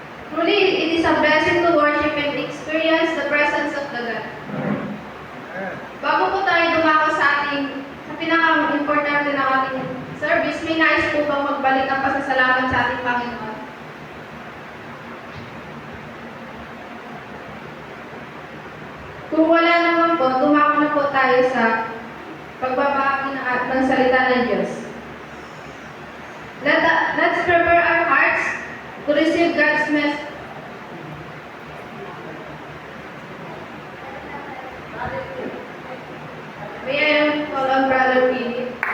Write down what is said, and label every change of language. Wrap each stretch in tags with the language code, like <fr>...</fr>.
<en>Truly, it is a blessing to worship and experience the presence of the God.</en> <tl>Bago po tayo dumako sa pinaka-importante ng ating service, may nais po bang magbalik ang pasasalamat sa ating Panginoon? Kung wala naman po, dumako na po tayo sa pagbabahagi ng salita ng Diyos.</tl> <en>Let's prepare our hearts to receive God's message. May I call on Brother Philip?</en>